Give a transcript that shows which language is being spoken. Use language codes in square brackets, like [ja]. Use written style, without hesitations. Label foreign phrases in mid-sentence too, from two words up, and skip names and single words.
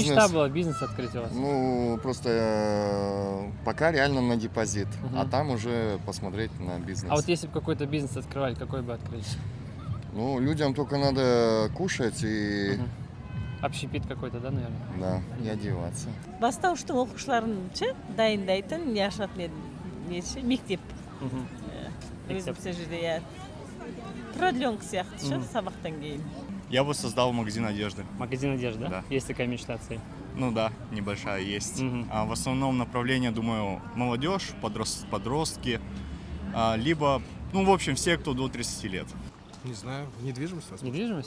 [ru] мечта была, бизнес открыть у вас? Ну, просто пока реально на депозит. Мгм. А там уже посмотреть на бизнес. А вот если бы какой-то бизнес открывали, какой бы открыли? Ну, людям только надо кушать и, Мгм. Общепит какой-то, да, наверное? да, и одеваться. [kk] Бастауыштың оқушыларын дайындайтын яшат несі мектеп Мгм. өзім Мектеп. сол жерде иә продленка сияқты ше Мгм. сабақтан кейін. [ru] Я бы создал магазин одежды. Магазин одежды, да? Да. Есть такая мечта, цель. Ну да, небольшая есть. Мгм. А в основном направление, думаю, молодежь, подростки, либо, ну, в общем, все, кто до 30 лет. Не знаю, недвижимость, возможно. Недвижимость?